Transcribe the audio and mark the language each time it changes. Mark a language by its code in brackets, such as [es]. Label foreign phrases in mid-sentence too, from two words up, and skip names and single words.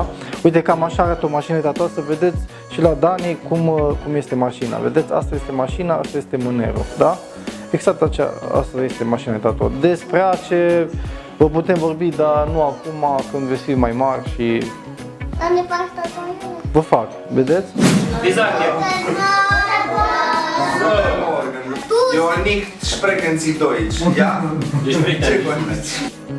[ro] Uite, cam așa arată o mașină de tatuaj, să vedeți și la Dani cum este mașina. Vedeți, asta este mașina, asta este mânerul, da? Exact asta este mașina de tatuaj. Despre ace vă putem vorbi, dar nu acum, când veți fi mai mari și Dar ne fac tatuajele? vă fac, vedeți? [de] Wie sagt ihr? Jo, nicht sprechen Sie Deutsch, ja? Wir sprechen [ro] Ce contați?